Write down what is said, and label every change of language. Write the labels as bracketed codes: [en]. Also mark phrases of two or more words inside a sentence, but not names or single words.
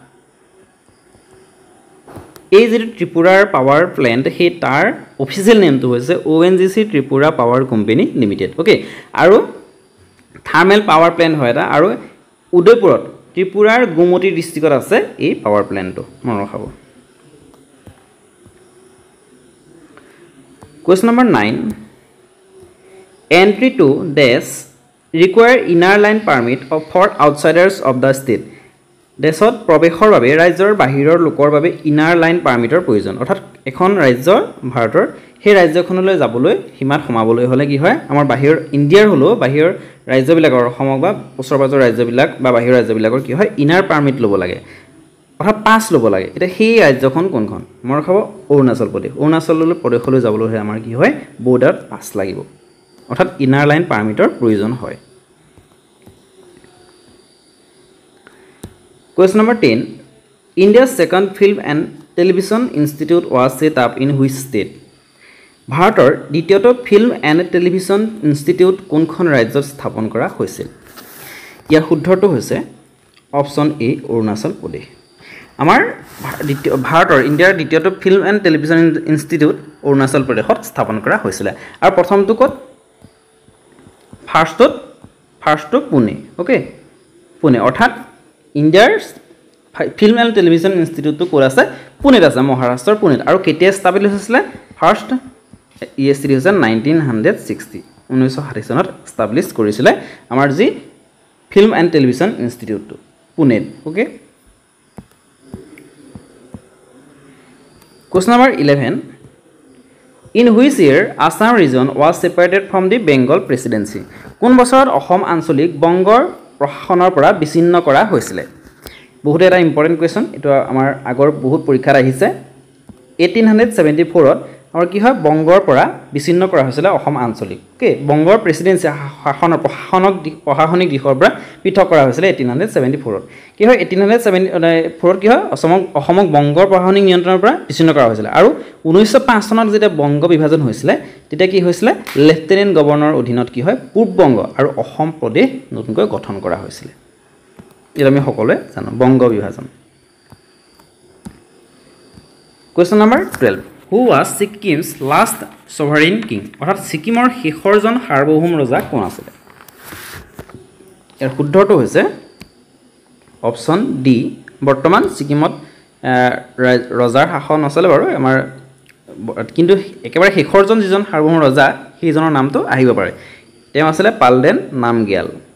[as] এই যে ত্ৰিপুৰাৰ [en] power plant [as] হে তাৰ অফিচিয়েল নেমটো হৈছে ONGC ত্ৰিপুৰা পাৱাৰ কোম্পানী লিমিটেড ওকে আৰু [en] thermal power plant [as] হয় এটা আৰু উদয়পুৰত ত্ৰিপুৰাৰ গুমতি ডিস্ট্ৰিক্টত আছে এই পাৱাৰ প্ল্যান্টটো মনত ৰাখব [en] Question number 9 Entry to dash require inner line permit for outsiders of the state [as] দেশত প্ৰৱেশৰ বাবে ৰাজ্যৰ বাহিৰৰ লোকৰ বাবে [en] inner line permit [as] প্ৰয়োজন অৰ্থাৎ এখন ৰাজ্য ভাৰতৰ সেই ৰাজ্যখনলৈ যাবলৈ সীমাত সমাবলৈ হলে কি হয় আমাৰ বাহিৰৰ ইণ্ডিয়াৰ হলো বাহিৰৰ ৰাজ্যবিলাকৰ অসমক বা ওচৰপাজৰ ৰাজ্যবিলাক বা বাহিৰৰ ৰাজ্যবিলাকৰ কি হয় [en] inner permit [as] ল'ব লাগে অৰ্থাৎ পাছ ল'ব লাগে এটা সেই ৰাজ্যখন কোনখন মোৰ খাব অৰুণাচল প্ৰদেশলৈ যাবলৈ হয় আমাৰ কি হয় [en] border pass [as] লাগিব অৰ্থাৎ [en] inner line permit [as] প্ৰয়োজন হয় [en] Question number 10 India's second film and television institute was set up in which state [as] ভাৰতৰ দ্বিতীয়টো [en] film and television institute [as] কোনখন ৰাজ্যত স্থাপন কৰা হৈছিল ইয়াৰ শুদ্ধটো হৈছে [en] option A [as] অৰুণাচল প্ৰদেশ আমাৰ ভাৰতৰ ইণ্ডিয়াৰ দ্বিতীয়টো [en] film and television institute [as] অৰুণাচল প্ৰদেশত স্থাপন কৰা হৈছিল আৰু প্ৰথমটো ক'ত ফাৰ্ষ্টটো পুনে ওকে পুনে অৰ্থাৎ ইণ্ডিয়াৰ [en] film and television institute [as] ক'ত আছে পুনেত আছে মহাৰাষ্ট্ৰৰ পুনেত আৰু কেতিয়া এষ্টাব্লিছ হৈছিল ফাৰ্ষ্ট ইএছটি হৈছে 1960 চনত এষ্টাব্লিছ কৰিছিল আমাৰ যি [en] film and television institute [as] পুনেত ওকে [en] Question number 11 In which year Assam region was separated from the Bengal presidency [as] কোন বছৰত অসম আঞ্চলিক বংগৰ প্ৰশাসনৰ পৰা বিচ্ছিন্ন কৰা হৈছিল বহুত এটা [en] important question [as] এটা আমাৰ আগৰ বহুত পৰীক্ষাত আহিছে 1874 ত আমাৰ কি হয় বংগৰ পৰা বিচ্ছিন্ন কৰা হৈছিল অসম আঞ্চলিক ওকে বংগৰ প্ৰেসিডেন্সি প্ৰশাসনিক দিশৰ পৰা পৃথক কৰা হৈছিল 1874 ত কি হয় 1874 ত কি হয় অসমক বংগৰ প্ৰশাসনিক নিয়ন্ত্ৰণৰ পৰা বিচ্ছিন্ন কৰা হৈছিল আৰু 1905 চনত যেতিয়া বংগ বিভাজন হৈছিল তেতিয়া কি হৈছিল [en] lieutenant governor [as] অধীনত কি হয় পূব বংগ আৰু অসম প্ৰদেশ নতুনকৈ গঠন কৰা হৈছিল এটা আমি সকলোৱে জানো বংগ বিভাজন [en] Question number 12 Who was Sikkim's last sovereign king [as] অৰ্থাৎ সিকিমৰ শেষৰজন সাৰ্বভৌম ৰজা কোন আছিল ইয়াৰ শুদ্ধটো হৈছে [en] option D [as] বৰ্তমান সিকিমত ৰজাৰ শাসন আছিল বাৰু আমাৰ কিন্তু একেবাৰে শেষৰজন যিজন সাৰ্বভৌম ৰজা সেইজনৰ নামটো আহিব পাৰে তেওঁ আছিল পালডেন নামগ্যাল